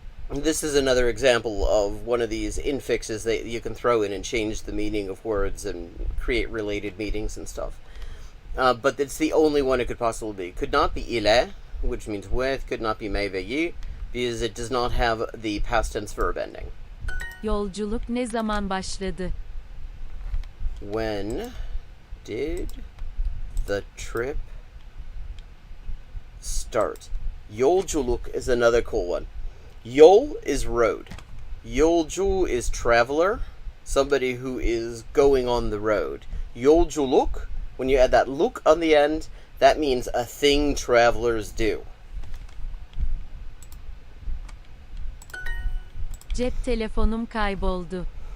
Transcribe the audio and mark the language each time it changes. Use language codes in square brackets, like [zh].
[en] This is another example of one of these infixes that you can throw in and change the meaning of words and create related meanings and stuff. But it's the only one it could possibly be. Could not be ile, which means with, could not be meyveyi, because it does not have the past tense verb ending. [tr] Yolculuk ne zaman başladı? [en] When did the trip start? Yolculuk is another cool one. Yol is road. Yolcu is traveler, somebody who is going on the road. Yolculuk, when you add that luk on the end, that means a thing travelers do. [tr] Cep telefonum kayboldu.